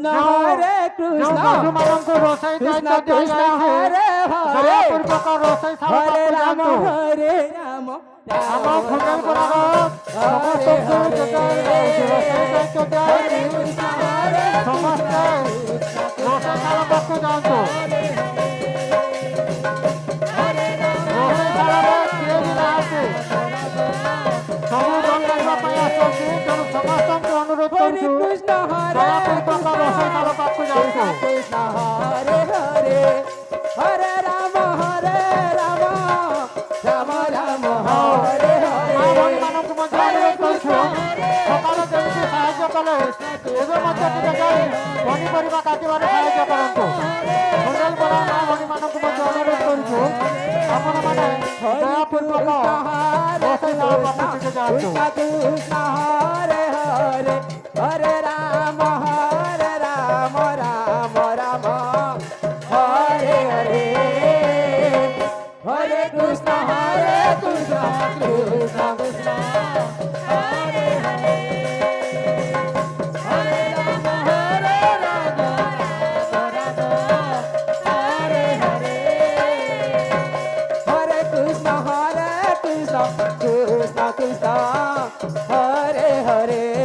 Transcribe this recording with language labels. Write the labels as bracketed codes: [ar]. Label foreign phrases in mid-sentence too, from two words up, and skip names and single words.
[sa] হরে [or] ଯେଉଁ [sa] কৃষ্ণ [or] ପଶୁମାନଙ୍କୁ ରୋଷେଇ [sa] কৃষ্ণ [or] ଦାୟିତ୍ୱ [sa] কৃষ্ণ [or] ଦିଆଯାଇଛି [sa] হরে হরে [or] ଦୟାପୂର୍ବକ ରୋଷେଇ ଶାଳ [sa] হরে [or] ପାଖକୁ [sa] রাম [or] ଯାଆନ୍ତୁ। [sa] হরে রাম [or] ଆମ ଖୁଣ୍ଡେଇପଡ଼ାର ସମସ୍ତଙ୍କୁ ରୋଷେଇ ଦାୟିତ୍ୱ ଦିଆଯାଇଛି। ସମସ୍ତେ ରୋଷେଇ ଶାଳ ପାଖକୁ ଯାଆନ୍ତୁ। ରୋଷେଇ ଶାଳରେ କିଏ ବି ନାହାନ୍ତି, ସବୁ ବନ୍ଧାଇବା ପାଇଁ ଆସନ୍ତି। ତେଣୁ ସମସ୍ତଙ୍କୁ ଅନୁରୋଧ [sa] হরে [or] କରୁଛୁ [sa] কৃষ্ণ হরে [or] ଦୟାପୂର୍ବକ ରୋଷେଇ ଶାଳ ପାଖକୁ ଯାଆନ୍ତୁ। [sa] কৃষ্ণ হরে হরে হরে রাম রাম রাম হরে [or] ମା [sa] হরে [or] ଭଉଣୀମାନଙ୍କୁ ମଧ୍ୟ ଅନୁରୋଧ କରୁଛୁ ସକାଳେ ଯେମିତି ସାହାଯ୍ୟ କଲେ ଏବେ ମଧ୍ୟ ଟିକେ ଯାଇ ପନିପରିବା କାଟିବାରେ ସାହାଯ୍ୟ କରନ୍ତୁ। ଖୁଣ୍ଡେଇପଡ଼ା ମା ଭଉଣୀମାନଙ୍କୁ ମଧ୍ୟ ଅନୁରୋଧ କରୁଛୁ ଆପଣମାନେ ଦୟାପୂର୍ବକ ରୋଷେଇ ଶାଳ ପାଖକୁ ଟିକେ ଯାଆନ୍ତୁ। [sa] কৃষ্ণ হরে হরে হরে রাম রাম রাম হরে হরে হরে কৃষ্ণ কৃষ্ণ কৃষ্ণ হরে হরে হরে রাম রাম হরে হরে হরে কৃষ্ণ কৃষ্ণ কৃষ্ণ হরে হরে